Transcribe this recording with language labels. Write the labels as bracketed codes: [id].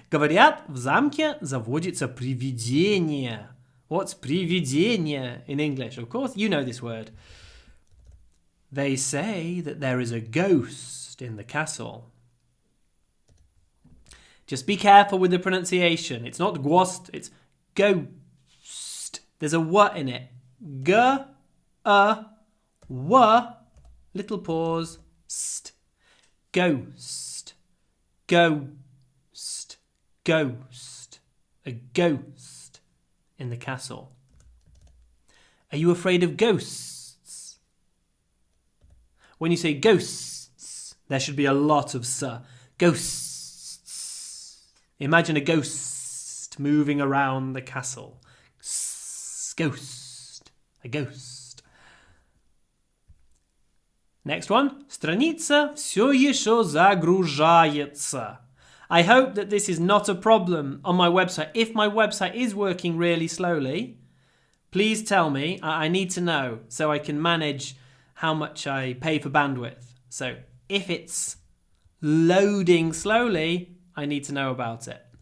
[ru] Говорят, в замке заводится привидение. [en] What's привидение in English? Of course, you know this word. They say that there is a ghost in the castle. Just be careful with the pronunciation. It's not ghost, it's ghost. There's a w in it. G, w, little pause, st. Ghost. Ghost. Ghost. A ghost in the castle. Are you afraid of ghosts? When you say ghosts, there should be a lot of s. Ghosts. Imagine a ghost moving around the castle. Ghost. A ghost. Next one. [ru] Страница все еще загружается. [en] I hope that this is not a problem on my website. If my website is working really slowly, please tell me. I need to know so I can manage how much I pay for bandwidth. So if it's loading slowly, I need to know about it.